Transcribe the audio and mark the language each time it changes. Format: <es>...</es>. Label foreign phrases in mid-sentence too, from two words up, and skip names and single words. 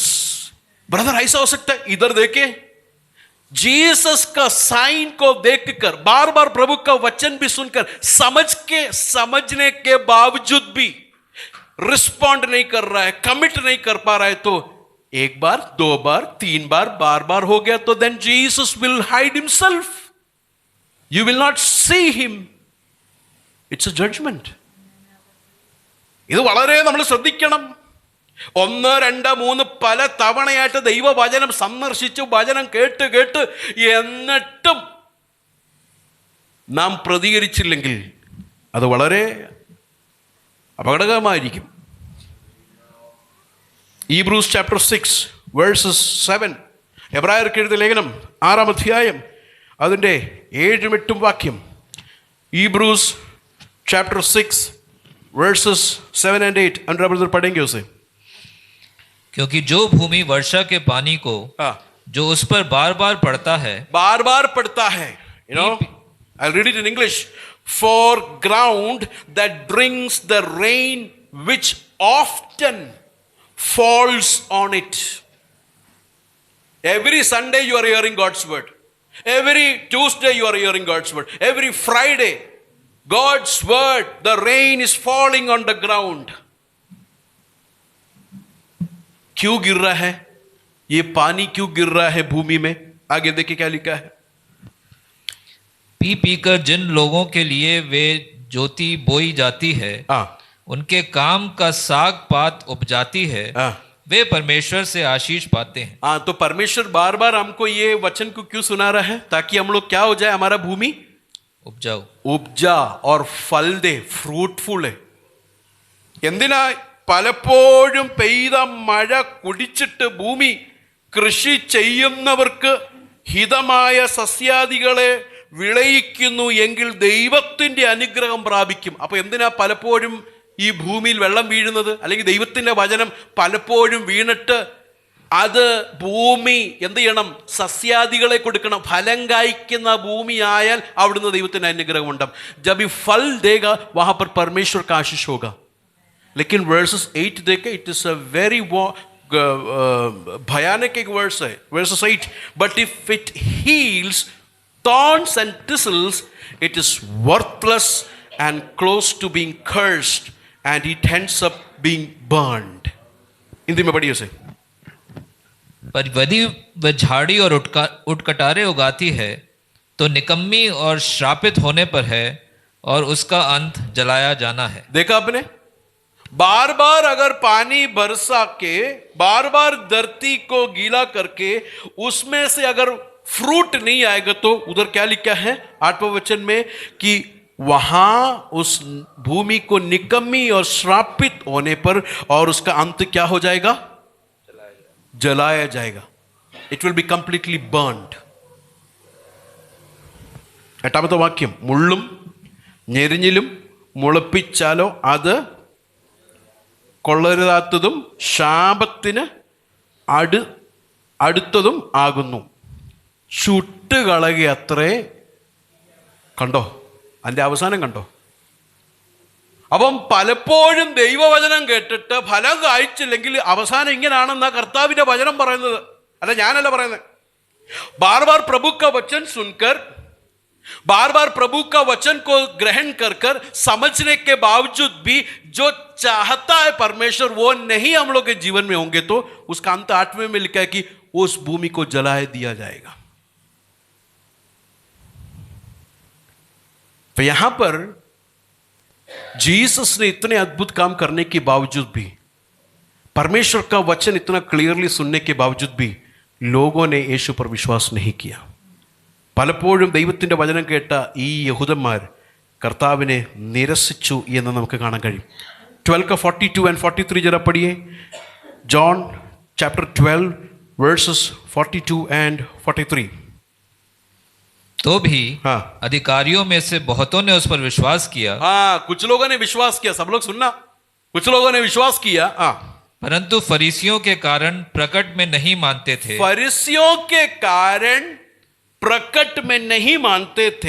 <hi>ब्रदर ऐसा हो सकता है, इधर देखे जीसस का साइन को देखकर, बार बार प्रभु का वचन भी सुनकर, समझने के बावजूद भी रिस्पॉन्ड नहीं कर रहा है, कमिट नहीं कर पा रहा है, तो एक बार, दो बार, तीन बार, बार बार हो गया तो</hi> <en>then Jesus will hide himself. you will not see him. it's a judgment.</en> <ml>ഇത് വളരെ നമ്മൾ ശ്രദ്ധിക്കണം. 1, 2, 3 പല തവണയായിട്ട് ദൈവവചനം സന്ദർശിച്ചു, വചനം കേട്ട് എന്നിട്ടും നാം പ്രതികരിച്ചില്ലെങ്കിൽ അത് വളരെ അപകടകരമായിരിക്കും.</ml> <en>Hebrews chapter 6 verses 7,</en> <ml>എബ്രായർക്ക് എഴുതിയ ലേഖനം 6-ാം അധ്യായം അതിൻ്റെ 7-ഉം 8-ഉം വാക്യം.</ml> <en>Hebrews chapter 6 verses 7 and 8.</en> <hi>अनुराग ब्रदर पढ़ेंगे उसे. क्योंकि जो भूमि वर्षा के पानी को जो उस पर बार बार पड़ता है,</hi> <en>you know, I'll read it in English. For ground that drinks the rain which often falls on it. Every Sunday you are hearing God's word. Every Tuesday you are hearing God's word. Every Friday God's word, the rain is falling on the ground.</en> <hi>क्यों गिर रहा है ये पानी, क्यों गिर रहा है भूमि में? आगे देखिए क्या लिखा है. पी पीकर जिन लोगों के लिए वे ज्योति बोई जाती है, उनके काम का साग पात उपजाती है, वे परमेश्वर से आशीष पाते हैं. हाँ, तो परमेश्वर बार बार हमको ये वचन को क्यों सुना रहा है? ताकि हम लोग क्या हो जाए, हमारा भूमि उपजा और फल दे, फ्रूटफुल है.</hi> <ml>എന്തിനാ പലപ്പോഴും പെയ്ത മഴ കുടിച്ചിട്ട് ഭൂമി കൃഷി ചെയ്യുന്നവർക്ക് ഹിതമായ സസ്യാദികളെ വിളയിക്കുന്നു എങ്കിൽ ദൈവത്തിൻ്റെ അനുഗ്രഹം പ്രാപിക്കും. അപ്പോൾ എന്തിനാ പലപ്പോഴും ഈ ഭൂമിയിൽ വെള്ളം വീഴുന്നത്? അല്ലെങ്കിൽ ദൈവത്തിൻ്റെ വചനം പലപ്പോഴും വീണിട്ട് അത് ഭൂമി എന്ത് ചെയ്യണം? സസ്യാദികളെ കൊടുക്കണം. ഫലം കായ്ക്കുന്ന ഭൂമിയായാൽ അവിടുന്ന് ദൈവത്തിൻ്റെ അനുഗ്രഹം ഉണ്ടാകും.</ml> <hi>जब ये फल देगा वहाँ पर परमेश्वर का आशीष होगा. लेकिन वर्सेस 8 देखे,</hi> <en>it is a very</en> <hi>भयानक एक वर्स है. वर्सेस 8,</hi> <en>but if it heals thorns and thistles, it is worthless and close to being cursed, and it ends up being burned.</en> <hi>हिंदी में पढ़िए उसे. पर यदि वह झाड़ी और उटकटारे उगाती है तो निकम्मी और श्रापित होने पर है, और उसका अंत जलाया जाना है. देखा आपने? बार बार अगर पानी बरसा के, बार बार धरती को गीला करके उसमें से अगर फ्रूट नहीं आएगा तो उधर क्या लिखा है 8वें वचन में कि वहां उस भूमि को निकम्मी और श्रापित होने पर और उसका अंत क्या हो जाएगा? जलाया जाएगा.</hi> <en>it will be completely burned.</en> <ml>8ാമത്തെ വാക്യം, മുള്ളും ഞെരിഞ്ഞിലും മുളപ്പിച്ചാലോ അത് കൊള്ളരുതാത്തതും ശാപത്തിന് അടുത്തതും ആകുന്നു. ചുട്ടുകളകി അത്രേ. കണ്ടോ അതിൻ്റെ അവസാനം കണ്ടോ? അപ്പം പലപ്പോഴും ദൈവവചനം കേട്ടിട്ട് ഫലം കായ്ച്ചില്ലെങ്കിൽ അവസാനം ഇങ്ങനെയാണെന്നാ കർത്താവിൻ്റെ വചനം പറയുന്നത്, അല്ല ഞാനല്ല പറയുന്നത്.</ml> <hi>बार बार प्रभु का वचन सुनकर बार बार प्रभु का वचन को ग्रहण कर कर समझने के बावजूद भी जो चाहता है परमेश्वर वो नहीं हम लोग के जीवन में होंगे तो उसका अंत 8वें में लिखा है कि उस भूमि को जलाए दिया जाएगा। तो यहां पर जीसस ने इतने अद्भुत काम करने के बावजूद भी, परमेश्वर का वचन इतना क्लियरली सुनने के बावजूद भी लोगों ने यीशु पर विश्वास नहीं किया।</hi> <ml>പലപ്പോഴും ദൈവത്തിൻ്റെ വചനം കേട്ട ഈ യഹൂദന്മാർ കർത്താവിനെ നിരസിച്ചു എന്ന് നമുക്ക് കാണാൻ കഴിയും.</ml> <hi>12:42 and 43 जरा पढ़िए.</hi> <en>John chapter 12 verses 42 and 43.</en> <hi>तो भी हाँ. अधिकारियों में से बहुतों ने उस पर विश्वास किया, हाँ, कुछ लोगों ने विश्वास किया. सब लोग सुनना, कुछ लोगों ने विश्वास किया, हाँ, परंतु फरीसियों के कारण प्रकट में नहीं मानते थे। फरीसियों के कारण प्रकट में नहीं मानते थे.</hi>